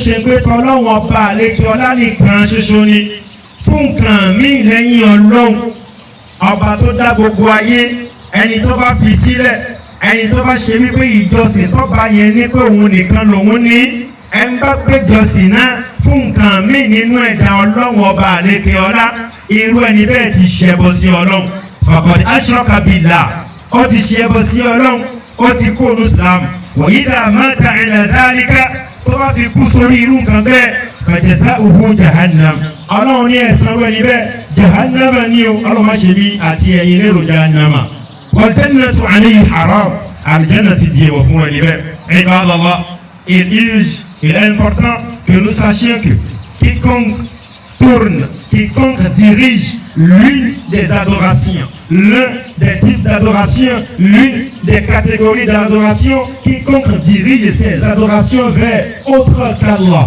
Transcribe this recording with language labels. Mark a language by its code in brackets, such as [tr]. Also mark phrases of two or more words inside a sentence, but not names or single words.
[yo] ṣe pé Ọlọ́run ọba àlekè ọlá nìkan ṣoṣo ni fún nǹkan míì lẹ́yìn Ọlọ́run ọba tó dá gbogbo ayé ẹni tó bá fi sílẹ̀ ẹni tó bá ṣe wípé ìjọsìn tó bá yẹn ní pé òun nìkan lòun ní ẹni bá gbé ìjọsìn náà fún nǹkan míì nínú ẹ̀dá Ọlọ́run ọba àlekè ọlá irú ẹni bẹ́ẹ̀ ti ṣẹbọ sí Ọlọ́run [ar] فقد أشرك [yo] billah ó ti ṣẹbọ sí Ọlọ́run ó ti kó ní Islam [ar] وإذا مات على ذلك [yo] tó bá fi kú sórí irú nǹkan bẹ́ẹ̀ [ar] فجزاؤه جهنم [yo] Ọlọ́run ní ẹ̀san rẹ̀ níbẹ̀ jahannama ní o Ọlọ́run má ṣe bí àti ẹ̀yin lérò [ar] جهنم والجنة عليه حرام [yo] aljanna ti di èwọ̀ fún rẹ̀ níbẹ̀ ibadallah [fr] il est important que nous sachions que quiconque dirige l'une des adorations, l'un des types d'adoration, l'une des catégories d'adoration, quiconque dirige ces adorations vers autre qu'Allah.